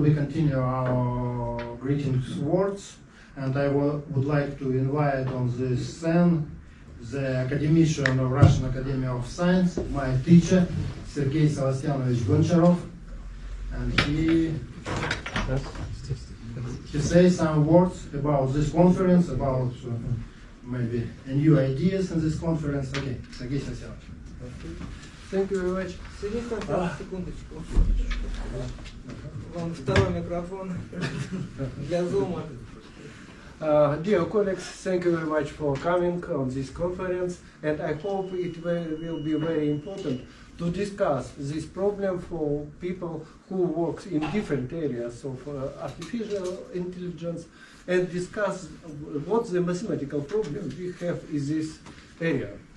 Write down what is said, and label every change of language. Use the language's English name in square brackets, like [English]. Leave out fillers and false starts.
[English] We continue our greetings words, and I would like to invite on this scene the Academician of Russian Academy of Science, my teacher, Sergey Goncharov, and he says some words about this conference, about maybe new ideas in this conference. Okay, Sergey Sasyanovich. Thank you very much. [Russian] Сергей Константинович, секундочку. Вам второй микрофон для зума. [English] Dear colleagues, thank you very much for coming on this conference, and I hope it will be very important to discuss this problem for people who work in different areas of artificial intelligence, and discuss what the mathematical problem we have in this area.